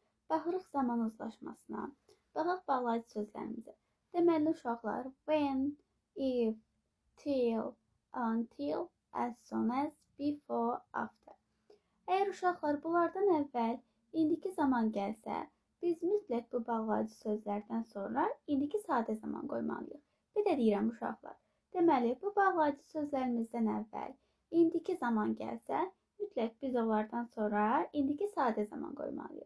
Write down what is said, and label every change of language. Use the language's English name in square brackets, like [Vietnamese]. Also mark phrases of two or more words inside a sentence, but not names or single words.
[Azerbaijani] Baxırıq zaman uzlaşmasına. Baxaq bağlayıcı sözlərimizə. Deməli uşaqlar [English] when, if, till, until, as soon as, before, after. [Azerbaijani] Əgər uşaqlar bunlardan əvvəl indiki zaman gəlsə, biz mütləq bu bağlayıcı sözlərdən sonra indiki sadə zaman qoymalıyıq. Bir də deyirəm uşaqlar. Deməli bu bağlayıcı sözlərimizdən əvvəl indiki zaman gəlsə, mütləq biz onlardan sonra indiki sadə zaman qoymalıyıq.